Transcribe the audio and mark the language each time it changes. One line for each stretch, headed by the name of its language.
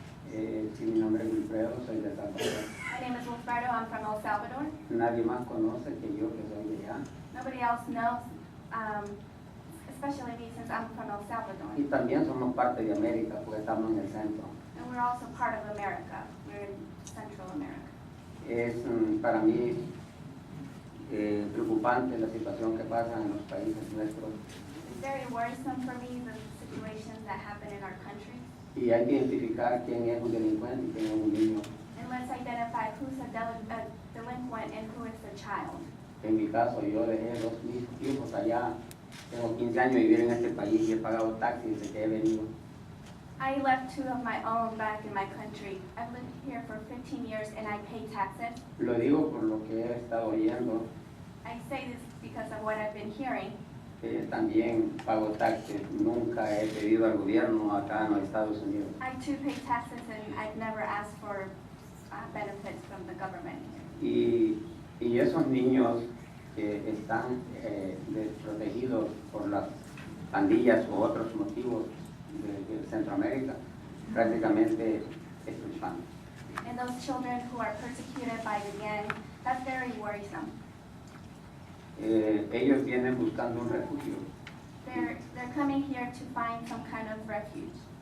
Spanish: Sí, mi nombre es Wilfredo, soy de Salvador.
English: My name is Wilfredo. I'm from El Salvador.
Spanish: Nadie más conoce que yo que soy de allá.
English: Nobody else knows, especially me since I'm from El Salvador.
Spanish: Y también somos parte de América porque estamos en el centro.
English: And we're also part of America. We're in Central America.
Spanish: Es para mí preocupante la situación que pasa en los países nuestros
English: It's very worrisome for me, the situations that happen in our country.
Spanish: y hay que identificar quién es un delincuente y quién es un niño.
English: And let's identify who's a delinquent and who is a child.
Spanish: En mi caso, yo dejé dos hijos allá. Tengo 15 años de vivir en este país y he pagado taxis desde que he venido.
English: I left 2 of my own back in my country. I've lived here for 15 years and I pay taxes.
Spanish: Lo digo por lo que he estado oyendo.
English: I say this because of what I've been hearing.
Spanish: También pago taxes. Nunca he pedido al gobierno acá en los Estados Unidos.
English: I too pay taxes and I've never asked for benefits from the government here.
Spanish: Y esos niños que están desprotegidos por las pandillas u otros motivos de Centroamérica, prácticamente es frustrante.
English: And those children who are persecuted by the gang, that's very worrisome.
Spanish: Ellos vienen buscando un refugio.
English: They're coming here to find some kind of refuge.